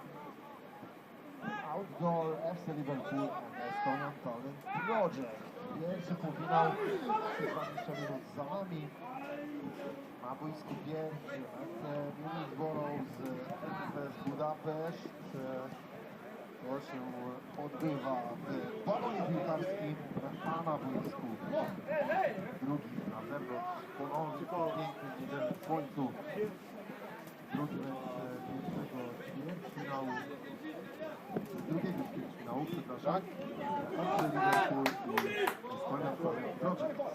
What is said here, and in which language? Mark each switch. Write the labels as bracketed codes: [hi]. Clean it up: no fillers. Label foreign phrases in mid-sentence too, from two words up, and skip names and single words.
[pl] Outdoor FC Liverpool and Estonian Talent Project. Pierwszy półfinał, 20 minut za nami. Na boisku pierwszy Middlesbrough z MFS Budapest. To się odbywa w balonie piłkarskim a na boisku. Drugi na zewnątrz, ponownie piękny niedzielny w słońcu. Drugi mecz pierwszego ćwierćfinału. Drugiego ćwierćfinału, przepraszam. FC Liverpool i Estonian Talent Project.